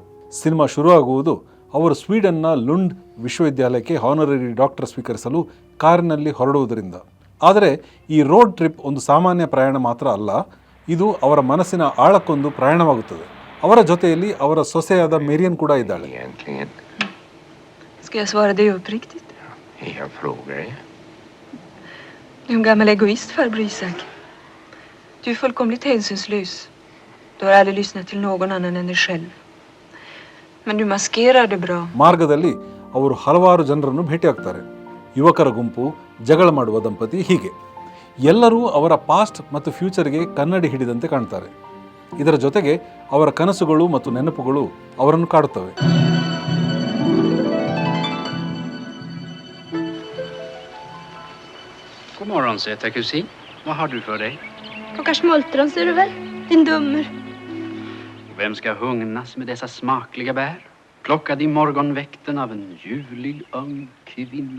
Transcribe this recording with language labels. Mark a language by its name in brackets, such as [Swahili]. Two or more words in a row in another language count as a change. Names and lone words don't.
[Kannada] ಸಿನಿಮಾ ಶುರುವಾಗುವುದು ಅವರು ಸ್ವೀಡನ್ನ ಲುಂಡ್ ವಿಶ್ವವಿದ್ಯಾಲಯಕ್ಕೆ ಹಾನರರಿ ಡಾಕ್ಟರ್ ಸ್ವೀಕರಿಸಲು ಕಾರಿನಲ್ಲಿ ಹೊರಡುವುದರಿಂದ. ಆದರೆ ಈ ರೋಡ್ ಟ್ರಿಪ್ ಒಂದು ಸಾಮಾನ್ಯ ಪ್ರಯಾಣ ಮಾತ್ರ ಅಲ್ಲ, ಇದು ಅವರ ಮನಸ್ಸಿನ ಆಳಕ್ಕೊಂದು ಪ್ರಯಾಣವಾಗುತ್ತದೆ. ಅವರ ಜೊತೆಯಲ್ಲಿ ಅವರ ಸೊಸೆಯಾದ ಮೇರಿಯನ್ ಕೂಡ ಇದ್ದಾಳೆ. [Swedish] Ska jag svara dig uppriktigt? Jag frågar dig. Du är en gammal egoist, farbror Isak. Du är fullkomligt hänsynslös. Du har aldrig lyssnat till någon annan än dig själv. Men du maskerar det bra. [Kannada] ಮಾರ್ಗದಲ್ಲಿ ಅವರು ಹಲವಾರು ಜನರನ್ನು ಭೇಟಿಯಾಗ್ತಾರೆ. ಯುವಕರ ಗುಂಪು, ಜಗಳ ಮಾಡುವ ದಂಪತಿ, ಹೀಗೆ ಎಲ್ಲರೂ ಅವರ ಪಾಸ್ಟ್ ಮತ್ತು ಫ್ಯೂಚರ್ಗೆ ಕನ್ನಡಿ ಹಿಡಿದಂತೆ ಕಾಣ್ತಾರೆ. ಇದರ ಜೊತೆಗೆ ಅವರ ಕನಸುಗಳು ಮತ್ತು ನೆನಪುಗಳು ಅವರನ್ನು ಕಾಡುತ್ತವೆ. [Swedish] God morgon, söta kusin. Vad har du för dig? Kokar smultron ser du väl, din dummer. Vem ska hugnas med dessa smakliga bär? Plockad i morgonväkten av en julig ung kvinna.